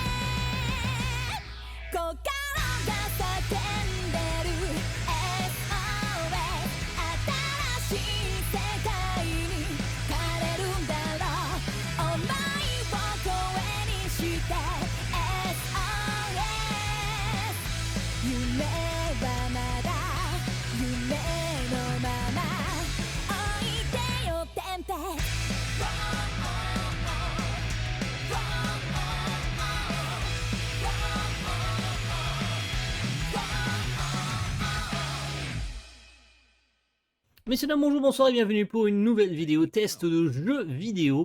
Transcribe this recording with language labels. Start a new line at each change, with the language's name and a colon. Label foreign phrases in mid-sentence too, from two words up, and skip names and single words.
Japanese: 心が叫んでる SOS、 新しい世界に変えるんだろう、想いを声にして SOS、 夢はまだ夢のまま置いてよテンペ、
French: Messieurs, dames, bonjour, bonsoir et bienvenue pour une nouvelle vidéo test de jeux vidéo.